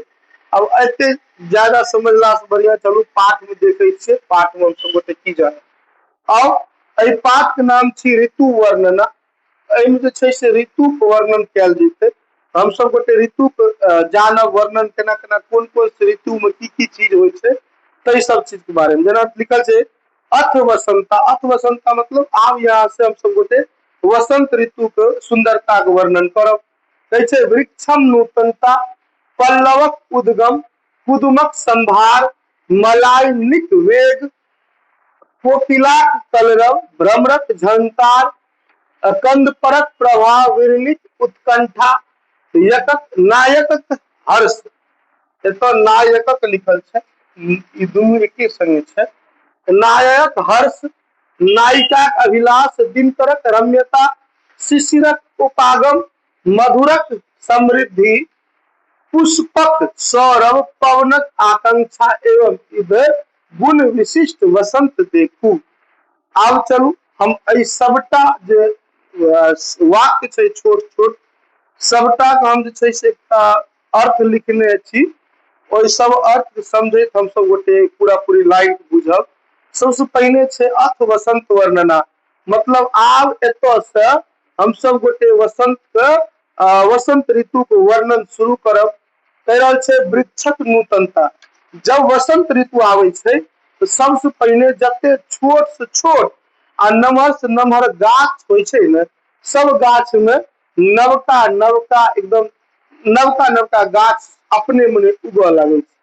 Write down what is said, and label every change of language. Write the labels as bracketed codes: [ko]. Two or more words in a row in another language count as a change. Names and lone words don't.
[mai] अब एते ज्यादा समझला से बढ़िया चलू पाठ में देखे छे, पाठ में हम सब गोटे की जाने। अब एहि पाठ के नाम छी ऋतु वर्णन। एहिमे जे छै से ऋतु के वर्णन कयल जेतै। हम सब गोटे ऋतु के जानब, वर्णन केना केना कोन कोन से ऋतु में की चीज होइ छै तई सब चीज के बारे में। जेना लिखल छै [sa] अथ वसंता। अथ वसंता [mai] मतलब आब यहाँ से हम सब गोटे वसंत ऋतु के सुंदरता के वर्णन करब। कहै छै वृक्षम नूतनता, पल्लवक उद्गम, कुदुमक संभार, मलाइनिक वेग, कोकिलाक कलरव, भ्रमरक झंकार, कंदपरक प्रभाव, विरलिक उत्कंठा, नायकक हर्ष। एतऽ नायकक लिखल छै, ई दुनू एके संगे छै। नायक हर्ष, नायिकाक अभिलाष, दिनकरक रम्यता, शिशिरक उपागम, मधुरक समृद्धि, पुष्पक सौरभ, पवनक आकांक्षा एवं इधर गुण विशिष्ट वसंत देखू। आब चलू हम एहि सबटा जे वाक्य छै छोट छोट सबटा के हम जे छै से एकटा अर्थ लिखने छी। ओहि सब अर्थ समझैत हम सब गोटे पूरा पूरी लाइन बुझब। सबसे पहिने छै [sa] अथ वसंत वर्णना, [mai] मतलब आब एतऽ से हम सब गोटे वसंत के वसंत ऋतु के वर्णन शुरू करब। कह रहल छै वृक्षक नूतनता। जब वसंत ऋतु आबै छै तो सबसे पहिने जते छोट से छोट आ नमहर से नमहर गाछ होइ छै ने, सब गाछ में नवका नवका एकदम नवका नवका गाछ अपने मने उगऽ लगे छै।